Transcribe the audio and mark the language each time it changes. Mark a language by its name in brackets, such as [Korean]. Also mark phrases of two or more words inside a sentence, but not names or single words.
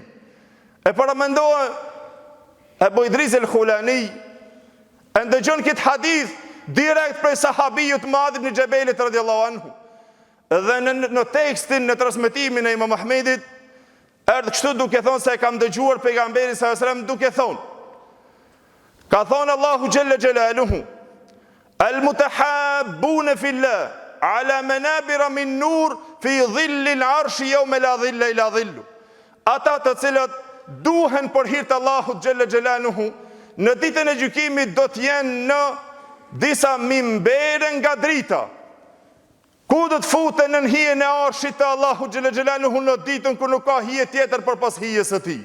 [Albanian] E paramendohet Ebu Idris el-Khulani e ndëgjon këtë hadith direkt prej sahabijut Muadh ibn Jabalit [Arabic] رضي الله عنه. [Albanian] Dhe në tekstin, në transmetimin e Imam Ahmedit, erdhë kështu duke thonë se e kam dëgjuar pejgamberin [Arabic] صلى الله عليه وسلم [Albanian] duke thonë. Ka thonë Allahu xhelle xhelaluhu: [Arabic] "المتحابون في الله على منابر من نور في ظل العرش يوم لا ظل إلا ظله." [Albanian] Ata të cilët duhen për hir të Allahut xhelle xhelaluhu në ditën e gjykimit do të jenë në disa mimbere nga drita. Ku do të futen në hijen e arshit të Allahut xhelle xhelaluhu në ditën kur nuk ka hije tjetër përpas hijes së tij.